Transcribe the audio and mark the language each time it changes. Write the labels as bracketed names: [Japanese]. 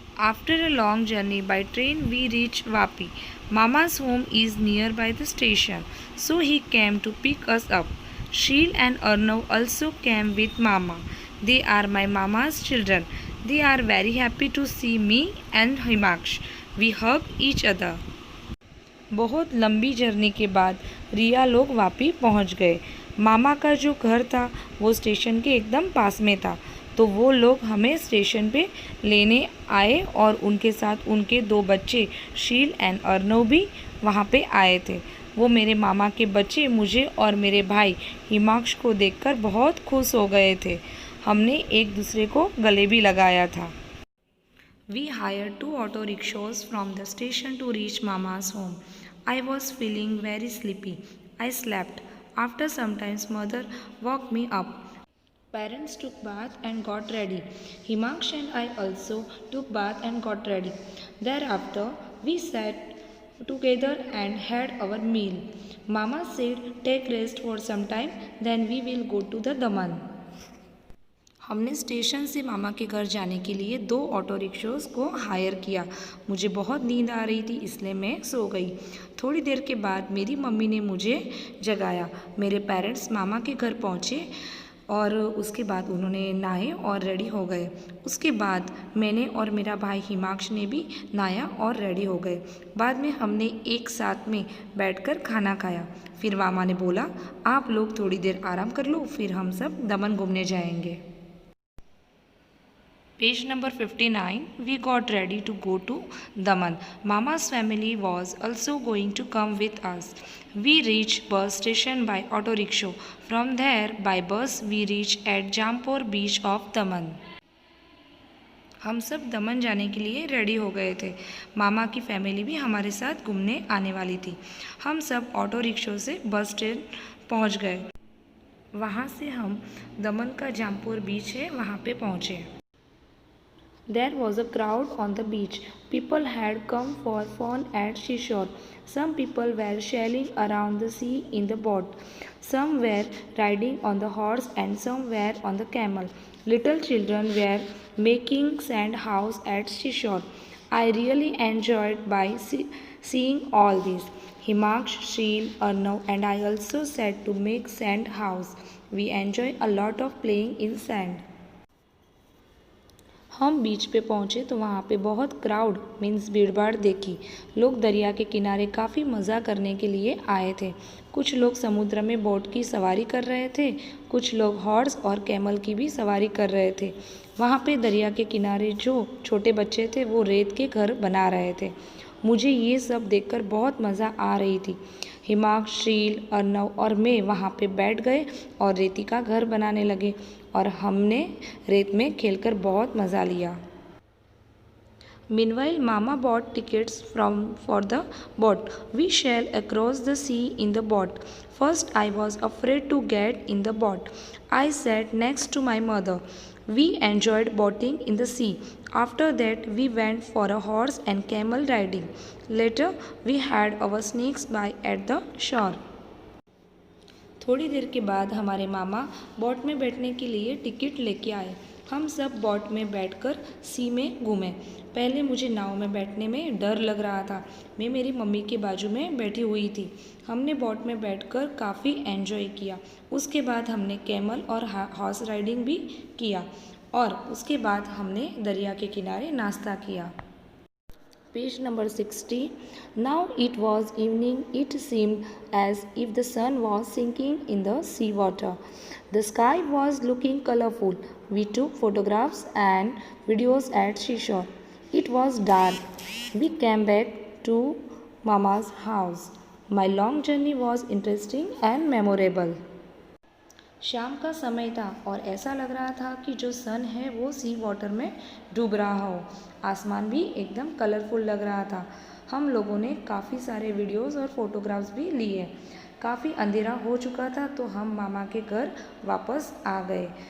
[English] After a long journey by train we reached Vapi. Mama's home is nearby the station, so he came to pick us up. Sheel and Arnav also came with Mama. They are my mama's children. They are very happy to see me and Himaksh. We hug each other. [Hindi] बहुत लंबी journey के बाद रिया लोग वापी पहुंच गए। मामा का जो घर था वो स्टेशन के एकदम पास में था, तो वो लोग हमें स्टेशन पे लेने आए और उनके साथ उनके दो बच्चे शील एंड अर्नव भी वहाँ पे आए थे। वो मेरे मामा के बच्चे मुझे और मेरे भाई हिमांश को देखकर बहुत खुश हो गए थे। हमने एक दूसरे को गले भी लगाया था। [English] We hired 2 auto rickshaws from the station to reach Mama's home. I was feeling very sleepy. I slept. After some time, mother woke me up. Parents took bath and got ready. Himaksh and I also took bath and got ready. Thereafter, we sat together and had our meal. Mama said, take rest for some time, then we will go to the Daman. [Hindi] हमने station से मामा के घर जाने के लिए 2 auto rickshaws को higher किया। मुझे बहुत नींद आ रही थी, इसलिए मैं सो गई। थोड़ी देर के बाद मेरी मम्मी ने मुझे जगाया। मेरे पेरेंट्स मामा के घर पहुँचे और उसके बाद उन्होंने नहाए और रेडी हो गए। उसके बाद मैंने और मेरा भाई हिमांश ने भी नहाया और रेडी हो गए। बाद में हमने एक साथ में बैठकर खाना खाया। फिर मामा ने बोला, आप लोग थोड़ी देर आराम कर लो, फिर हम सब दमन घूमने जाएंगे। [English] Page number 59. We got ready to go to Daman. Mama's family was also going to come with us. We reached bus station by auto rickshaw. From there, by bus, we reached at Jampur beach of Daman. [Hindi] हम सब दमन जाने के लिए ready हो गए थे। मामा की family भी हमारे साथ घूमने आने वाली थी। हम सब ऑटो रिक्शा से बस स्टैंड पहुंच गए। वहां से हम दमन का जामपुर बीच है वहां पे पहुंचे। [English] There was a crowd on the beach. People had come for fun at seashore. Some people were sailing around the sea in the boat. Some were riding on the horse and some were on the camel. Little children were making sand house at seashore. I really enjoyed by seeing all this. Himaksh, Sheel, Arnav and I also sat to make sand house. We enjoy a lot of playing in sand. [Hindi] हम बीच पे पहुँचे तो वहाँ पे बहुत [English] crowd means [Hindi] भीड़ भाड़ देखी। लोग दरिया के किनारे काफ़ी मज़ा करने के लिए आए थे। कुछ लोग समुद्र में बोट की सवारी कर रहे थे, कुछ लोग हॉर्स और कैमल की भी सवारी कर रहे थे। वहाँ पे दरिया के किनारे जो छोटे बच्चे थे वो रेत के घर बना रहे थे। मुझे ये सब देखकर बहुत मज़ा आ रही थी। हिमांश, शील, अर्नव और मैं वहाँ पे बैठ गए और रेती का घर बनाने लगे और हमने रेत में खेलकर बहुत मज़ा लिया। [English] Meanwhile, Mama bought tickets for the boat. We sailed across the sea in the boat. First, I was afraid to get in the boat. I sat next to my mother. We enjoyed boating in the sea. After that, we went for a horse and camel riding. Later, we had our snakes by at the shore. [Hindi] थोड़ी देर के बाद हमारे मामा boat में बैठने के लिए ticket लेके आए। हम सब बोट में बैठकर सी में घूमे। पहले मुझे नाव में बैठने में डर लग रहा था। मैं मेरी मम्मी के बाजू में बैठी हुई थी। हमने बोट में बैठकर काफ़ी एंजॉय किया। उसके बाद हमने कैमल और हॉर्स राइडिंग भी किया और उसके बाद हमने दरिया के किनारे नाश्ता किया। [English] Page number 60. Now it was evening. It seemed as if the sun was sinking in the sea water. The sky was looking colorful. We took photographs and videos at seashore. It was dark. We came back to Mama's house. My long journey was interesting and memorable. [Hindi] शाम का समय था और ऐसा लग रहा था कि जो सन है वो सी वाटर में डूब रहा हो। आसमान भी एकदम कलरफुल लग रहा था। हम लोगों ने काफ़ी सारे वीडियोस और फोटोग्राफ्स भी लिए। काफ़ी अंधेरा हो चुका था तो हम मामा के घर वापस आ गए।